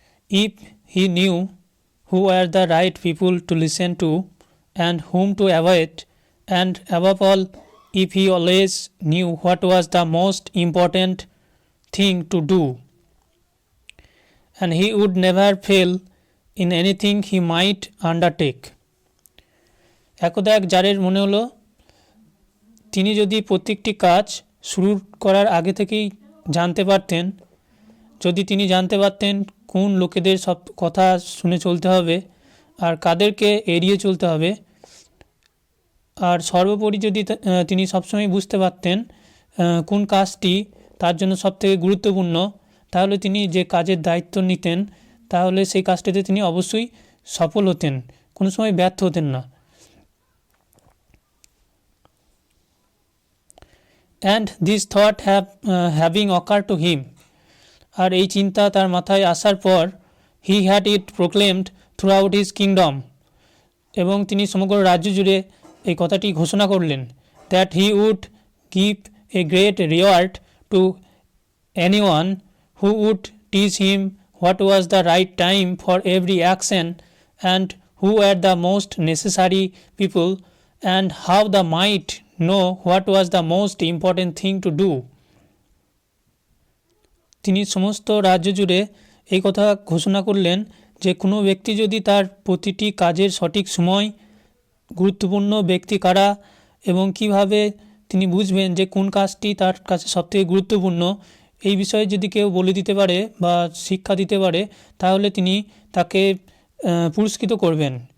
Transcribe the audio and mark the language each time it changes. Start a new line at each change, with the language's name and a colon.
English: if he knew who were the right people to listen to and whom to avoid, and above all, if he always knew what was the most important thing to do, and he would never fail in anything he might undertake.
Bangla: একদা এক জারের মনে হলো তিনি যদি প্রত্যেকটি কাজ শুরু করার আগে থেকেই জানতে পারতেন, যদি তিনি জানতে পারতেন কোন লোকেদের সব কথা শুনে চলতে হবে আর কাদেরকে এড়িয়ে চলতে হবে, আর সর্বোপরি যদি তিনি সবসময় বুঝতে পারতেন কোন কাজটি তার জন্য সবথেকে গুরুত্বপূর্ণ, তাহলে তিনি যে কাজের দায়িত্ব নিতেন তাহলে সেই কাজটিতে তিনি অবশ্যই সফল হতেন, কোনো সময় ব্যর্থ হতেন না।
English: And this thought having occurred to him,
Bangla: আর এই চিন্তা তার মাথায় আসার পর,
English: he had it proclaimed throughout his kingdom,
Bangla: এবং তিনি সমগ্র রাজ্য জুড়ে এই কথাটি ঘোষণা করলেন,
English: that he would give a great reward to anyone who would teach him what was the right time for every action and who were the most necessary people and how they might know what was the most important thing to do.
Bangla: তিনি সমস্ত রাজ্য জুড়ে এই কথা ঘোষণা করলেন যে কোনো ব্যক্তি যদি তার প্রতিটি কাজের সঠিক সময়, গুরুত্বপূর্ণ ব্যক্তি কারা এবং কিভাবে তিনি বুঝবেন যে কোন কাজটি তার কাছে সবথেকে গুরুত্বপূর্ণ, এই বিষয়ে যদি কেউ বলে দিতে পারে বা শিক্ষা দিতে পারে তাহলে তিনি তাকে পুরস্কৃত করবেন।